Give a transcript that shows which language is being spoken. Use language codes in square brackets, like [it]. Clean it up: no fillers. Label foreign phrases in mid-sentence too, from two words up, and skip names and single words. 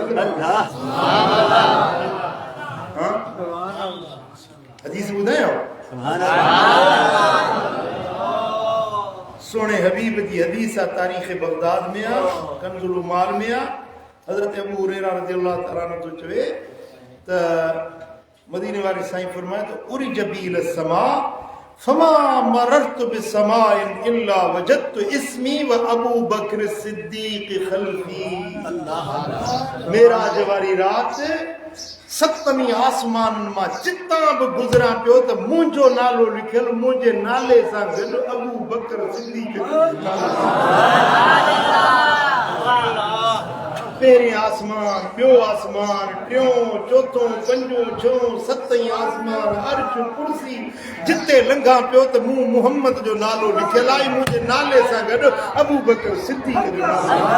[sd] हदीस ॿुधायो सोने हबीब जी हदीस आहे तारीख़ बगदाद में आहे कंज़ुल उमाल में आहे हज़रत अबू हुरैरा [ar] رضي الله تعالى عنه [sd] तो चवे त मदीने वारे साईं फरमाए त [ar] عرج بي إلى السماء فما مررت بسماء إلا وجدت اسمي وأبو بكر الصديق خلفي [sd] मेराज वारी रात सतमी आसमान मां चित्ता बि गुज़रा पियो त मुंहिंजो नालो लिखियल मुंहिंजे नाले सां गॾु अबू बकर सिद्दीक पहिरें आसमान ॿियो आसमान टियों चोथों पंजो छहों सतई आसमान अर्श कुर्सी जिते लंघा पियो त मूं मुहम्मद जो नालो लिखियल आहे मुंहिंजे नाले सां गॾु अबू बकर सिद्दीक जो नालो